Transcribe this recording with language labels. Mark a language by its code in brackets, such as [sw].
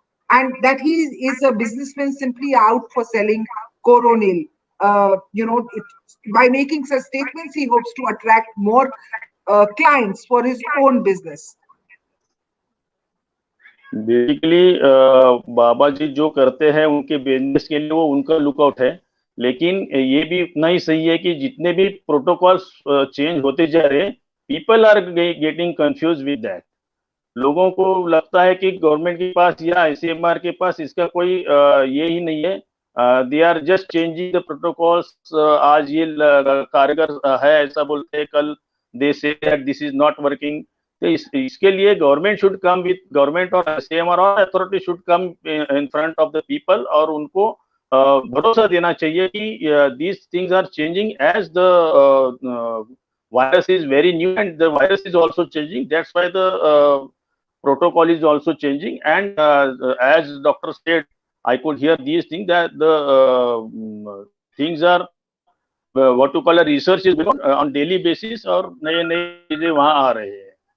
[en] And that he is a businessman simply out for selling Coronil. By making such statements, he hopes to attract more clients for his own business. [hi] Basically बाबा जी जो करते हैं उनके business के लिए वो उनका lookout है, लेकिन ये भी उतना ही सही है कि जितने भी प्रोटोकॉल्स चेंज होते जा रहे हैं, [en] People are getting confuse with that. [hi] लोगों को लगता है कि गवर्नमेंट के पास या ICMR के पास इसका कोई ये ही नहीं है. [en] They are just changing the protocols. [hi] आज ये कारगर है ऐसा बोलते हैं, कल [en] They say that this is not working. [hi] तो इसके लिए government [en] should come with, government और ICMR और authority should come in front of the people, [hi] और उनको भरोसा देना चाहिए कि [en] These things are changing as the virus is very new and the virus is also changing. That's why the protocol is also changing. And as doctor said, I could hear these things, that the things are what to call a research is going on daily basis, [hi] और नए चीजें वहां आ रहे हैं.